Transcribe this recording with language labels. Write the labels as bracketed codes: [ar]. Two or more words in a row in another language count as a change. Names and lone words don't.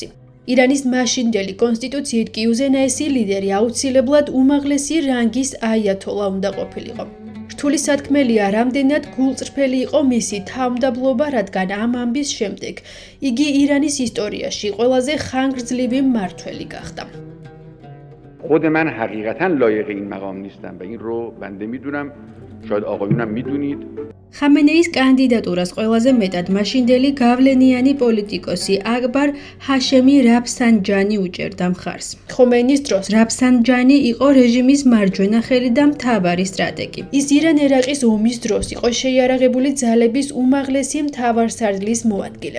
[ka] ირანის მაშინდელი კონსტიტუციით კი უზენაესი ლიდერი აუცილებლად უმაღლესი რანგის აიათოლა უნდა ყოფილიყო. რთული სათქმელია, რამდენად გულწრფელი იყო მისი თავმდაბლობა, რადგან ამ ამბის შემდეგ იგი ირანის ისტორიაში ყველაზე ხანგრძლივი მმართველი გახდა. [fa] خود من حقیقتا لایق این مقام نیستم و این رو بنده میدونم شاید آقایونم میدونید [ka] ხამენეის კანდიდატურას ყველაზე მეტად მაშინდელი გავლენიანი პოლიტიკოსი აკბარ ჰაშემი რაფსანჯანი უჭერდა მხარს. ხომეინის დროს რაფსანჯანი იყო რეჟიმის მარჯვენა ხელი და მთავარი სტრატეგი. ის ირან-ერაყის ომის დროს იყო შეიარაღებული ძალების უმაღლესი მთავარსარდლის მოადგილე.